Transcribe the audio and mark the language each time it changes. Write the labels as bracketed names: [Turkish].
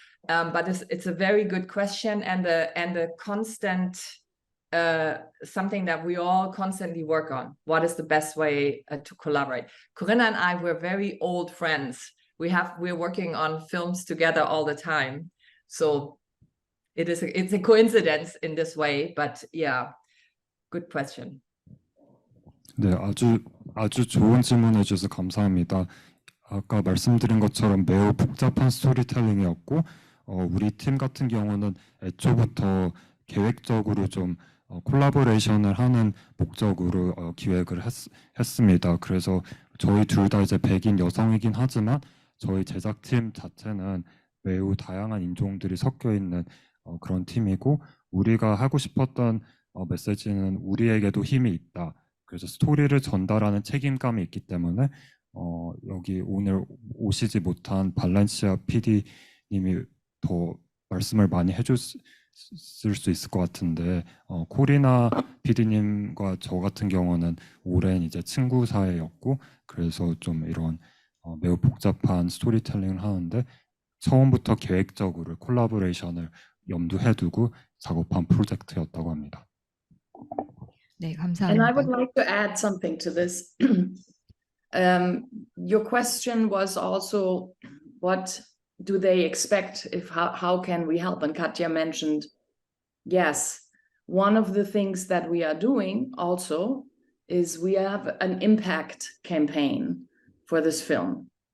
[English] But it's a very good question, and a constant something that we all constantly work on. What is the best way to collaborate? Corinna and I were very old friends. We're working on films together all the time. So it's a coincidence in this way, but yeah, good question. [Korean] 네, 아주 좋은 질문해 주셔서 감사합니다. 아까 말씀드린 것처럼 매우 복잡한 스토리텔링이었고, 우리 팀 같은 경우는 애초부터 계획적으로 좀 콜라보레이션을 하는 목적으로 기획을 했습니다. 그래서 저희 둘 다 이제 백인 여성이긴 하지만 저희 제작팀 자체는 매우 다양한 인종들이 섞여 있는 그런 팀이고, 우리가 하고 싶었던 메시지는 우리에게도 힘이 있다. 그래서 스토리를 전달하는 책임감이 있기 때문에 여기 오늘 오시지 못한 발렌시아 PD님이 더 말씀을 많이 해줬을 수 있을 것 같은데, 코리나 PD님과 저 같은 경우는 오랜 이제 친구 사이였고, 그래서 좀 이런 매우 복잡한 스토리텔링을 하는데 처음부터 계획적으로 콜라보레이션을 염두에 두고 작업한 프로젝트였다고 합니다. 네, [English] And [Korean] 감사합니다. [English] I would like to add something to this. Your question was also, what do they expect? How can we help? And Katja mentioned, yes, one of the things that we are doing also is we have an impact campaign for this film.